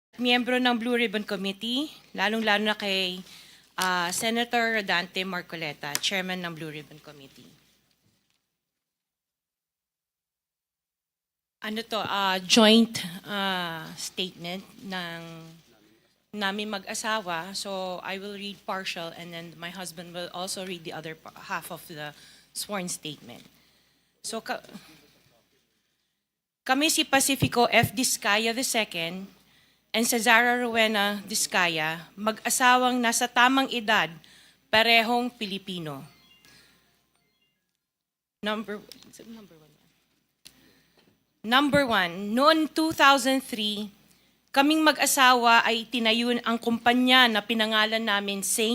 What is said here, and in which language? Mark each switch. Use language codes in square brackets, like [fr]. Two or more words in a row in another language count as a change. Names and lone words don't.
[tl] miyembro ng Blue Ribbon Committee, lalong-lalo na kay Senator Rodante Marcoleta, Chairman ng Blue Ribbon Committee. Ano to, joint statement ng namin mag-asawa. [en] So I will read partial and then my husband will also read the other half of the sworn statement. [tl] So kami si Pacifico F. Discaya II and Cesara Rowena Discaya, mag-asawang nasa tamang edad, parehong Pilipino. [en] Number one, [tl] noon 2003, kaming mag-asawa ay tinayun ang kumpanya na pinangalan namin St.